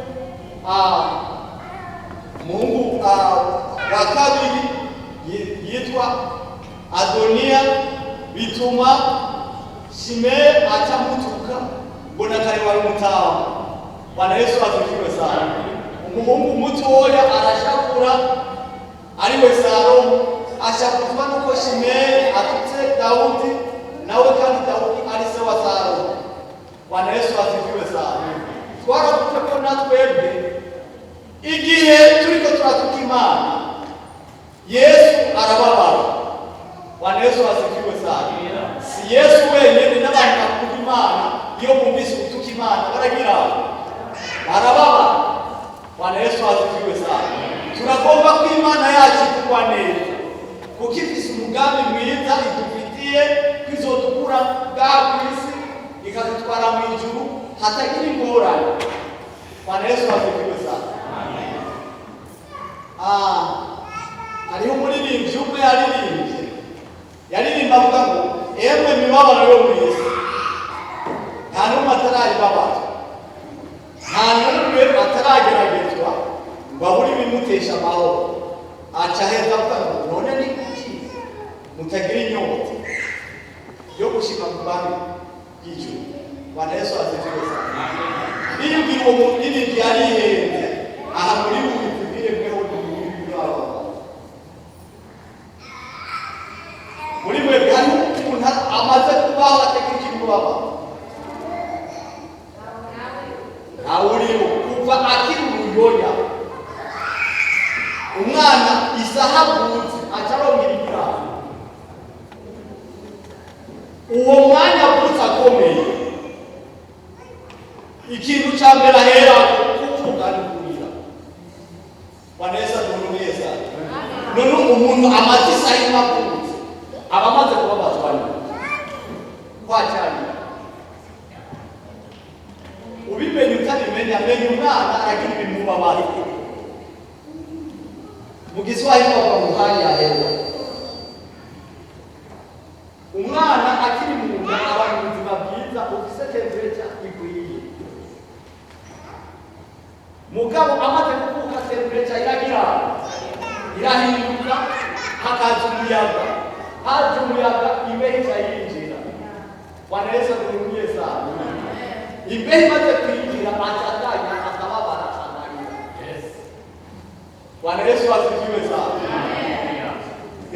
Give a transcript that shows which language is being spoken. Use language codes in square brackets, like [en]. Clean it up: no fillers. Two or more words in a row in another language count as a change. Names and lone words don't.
[rn] Umuhungu wa kabiri yitwa Adoniya, bituma Shimeyi acamutuka, mbona kare wari umutamu. [sw] Bwana Yesu asifiwe sana. [rn] Umuhungu mutoya arashakura, ariwe Salomo, ashakuzwa nuko Shimeyi atutse Dawudi, nawe kandi Dawudi ari se wa Salomo. [sw] Bwana Yesu asifiwe sana. [rn] Twaravuze ko natwebwe igihe turiko turatuka Imana, Yesu arababara. [sw] Bwana Yesu asifiwe sana. [rn] Si Yesu wenyine n'abantu bakuka Imana, iyo bumvise gutuka Imana baragira barababara. [sw] Bwana Yesu asifiwe sana. [rn] Turagomba ko Imana yacu ikugwa neza, kuko ifise umugambi mwiza idufitiye, kwizodukura bwa kwisi ikadutwara mu ijuru hatagira ingorane. [sw] Bwana Yesu asifiwe sana. [rn] Hariho umuririmbyi umwe yaririmba avuga ngo emwe mibabaro yo mu isi nta n'umwe atarayibabazwa, nta n'umwe atarageragezwa ngo abure ibimutesha amahoro. Aca heza avuga ngo none ni kuki mutagira inyota yo gushika mu bwami bw'ijuru. [sw] Bwana Yesu asifiwe sana. [rn] Niyumvira uwo muririmbyi yarihenze aha muri buri tubwire mweho muri mwebwe hariho umuntu amaze kubaho ategereje imibabaro? Ntawe uriho. Kuva akiri uruyoya, umwana isaha avutse aca arongera igiraha, uwo mwanya avutse akomeye, ikintu ca mbere ahera kuvuga ni kurira. [sw] Bwana Yesu aduhumuriye sana. [rn] None umuntu amaze isaha imwe avutse aba amaze kubabazwa kwacanye. Ubimenye utabimenya, menya umwana aragira ibimubabaro. Mu Giswahili bavuga ngo [sw] hali ya hewa. [rn] Umwana akiri mu nda aba mu buzima bwiza, ufise temperature ikwiye. Mugabo amaze kuvuka temperature irahinduka, hakaza umuyaga. Haje umuyaga, imbeho ikayinjira. [sw] Bwana Yesu aduhumuriye sana. [rn] Imbeho imaze kwinjira acatanya akababara akanarira. [sw] Bwana Yesu asifiwe sana.